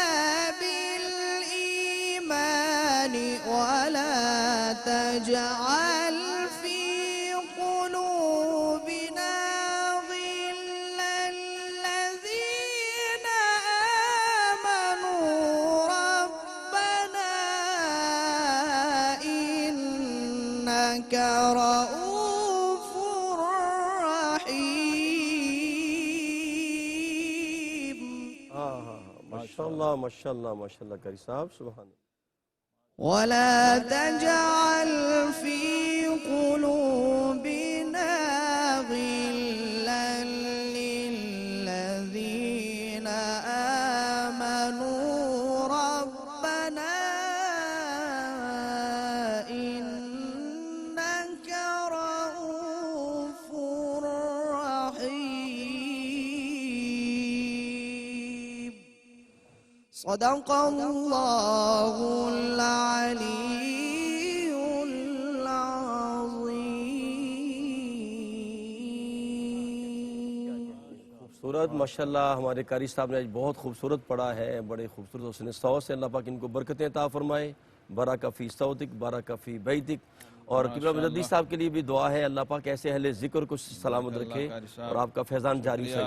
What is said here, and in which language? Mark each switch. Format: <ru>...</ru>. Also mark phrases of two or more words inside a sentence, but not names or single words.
<ar>بالإيمان ولا تجعل في قلوبنا غلا للذين آمنوا ربنا إنك رؤوف رحيم.</ar> <ur>ماشاءاللہ ماشاءاللہ ماشاءاللہ قاری صاحب</ur> <ar>سبحان اللہ. ولا تجعل في قلوبنا غلا للذين آمنوا ربنا إنك رؤوف رحيم. صدق الله العلي العظيم.</ar> <ur>خوبصورت ماشاءاللہ. ہمارے قاری صاحب نے آج بہت خوبصورت پڑھا ہے، بڑے خوبصورت حسن صوت سے. اللہ پاک ان کو برکتیں عطا فرمائے.</ur> <ar>بارک فی صوتک بارک فی بیتک.</ar> <ur>اور قبلہ مجدد صاحب کے لیے بھی دعا ہے، اللہ پاک ایسے اہل ذکر کو سلامت رکھے اور آپ کا فیضان جاری سے</ur>